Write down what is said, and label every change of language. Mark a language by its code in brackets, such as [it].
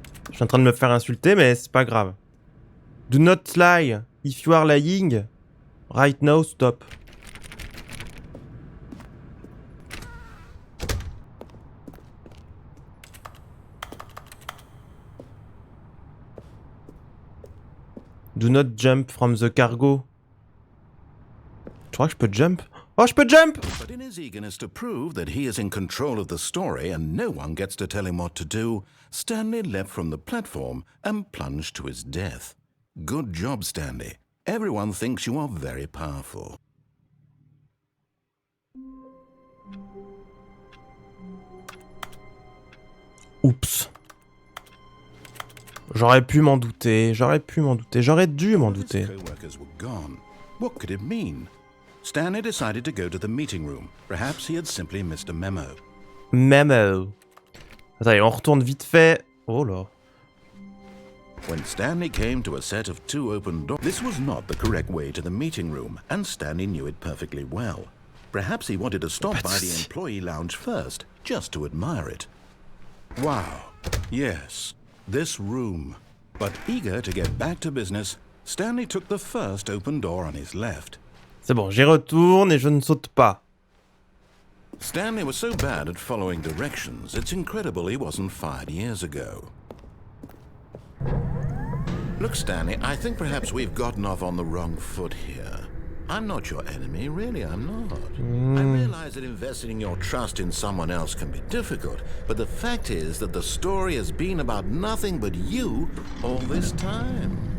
[fr] Je suis en train de me faire insulter, mais c'est pas grave. [en] Do not lie. If you are lying, right now, stop. Do not jump from the cargo. [fr] Je crois que je peux jump. Oh, je peux jump! [en] But in his eagerness to prove that he is in control of the story and no one gets to tell him what to do, Stanley leapt from the platform and plunged to his death. Good job, Stanley. Everyone thinks you are very powerful. Oups. [fr] J'aurais pu m'en douter, j'aurais dû m'en douter. [en] His co-workers were gone. What could it mean? Stanley decided to go to the meeting room. Perhaps he had simply missed a memo. Memo. [fr] Attendez, on retourne vite fait. Oh là. [en] When Stanley came to a set of 2 open doors, this was not the correct way to the meeting room, and Stanley knew it perfectly well. Perhaps he wanted to stop by the employee lounge first, just to admire it. Wow, yes, this room. But eager to get back to business, Stanley took the first open door on his left. [fr] C'est bon, j'y retourne et je ne saute pas. [en] Stanley was so bad at following directions, it's incredible he wasn't fired years ago. Look, Stanley, I think perhaps we've gotten off on the wrong foot here. I'm not your enemy, really, I'm not. I realize that investing your trust in someone else can be difficult, but the fact is that the story has been about nothing but you all this time.